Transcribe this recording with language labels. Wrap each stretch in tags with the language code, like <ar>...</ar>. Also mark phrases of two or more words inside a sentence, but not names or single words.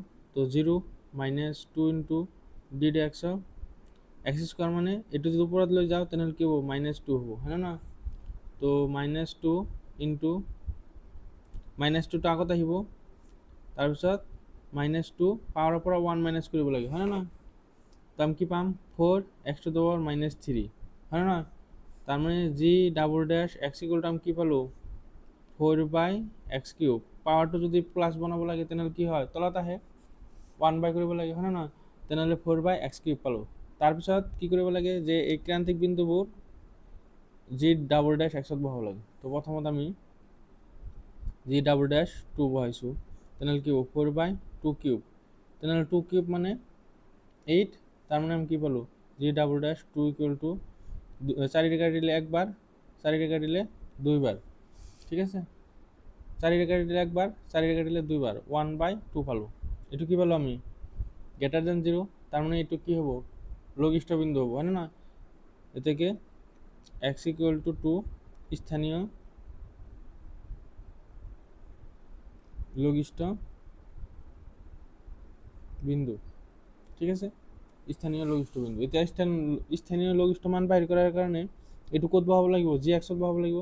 <as>তো 0 মাইনাছ 2 ইনটু ddx অফ x² মানে এইটো যদি ওপৰত লৈ যাওঁ তেনেহ'লে কি হ'ব, -2 হ'ব, হয় না। তো -2 ইনটু -2টো আগত আহিব, তাৰপিছত -2 পাৱাৰৰ পৰা 1 মাইনাছ কৰিব লাগে, হয় না। তো আমি কি পাম, 4x⁻³ হয় না।</as> <bn>তার মানে</bn> <en>g double dash x equal to</en> <as>আমি কি পালো, 4/x³ পাৱাৰটো যদি প্লাছ বনাব লাগে তেনেহ'লে কি হয়, তলত আহে 1 কৰিব লাগে, হয় না। তেনেহ'লে 4/x³ পালোঁ। তাৰপিছত কি কৰিব লাগে, যে এই ক্ৰান্তিক বিন্দুবোৰ</as> <en>g double dash xত</en> <as>বহাব লাগে। তো প্ৰথমত আমি</as> <en>g double dash 2</en> <as>বহাইছোঁ, তেনেহ'লে কি হ'ব, 4/2³ তেনেহ'লে 2³ মানে 8।</as> <bn>তার মানে আমি কি পালো,</bn> <en>g double dash 2 equal to 4</en> <bn>কাটিলে একবার, 4 কাটিলে 2 বার, ঠিক আছে। 4 কাটিলে একবার, 4 কাটিলে 2 বার, 1/2 পালো। এটু কি পালো আমি,</bn> <en>greater than 0,</en> <bn>তার মানে এটু কি হবো, লঘিষ্ঠ বিন্দু হবো, হয় না। এ থেকে</bn> <en>x equal to 2</en> <bn>স্থানীয় লঘিষ্ঠ বিন্দু, ঠিক আছে।</bn> <as>স্থানীয় লঘিষ্ঠ বিন্দু, এতিয়া স্থানীয় লঘিষ্ঠ মান বাহিৰ কৰাৰ কাৰণে এইটো ক'ত বহাব লাগিব,</as> <en>g xত</en> <as>বহাব লাগিব।</as>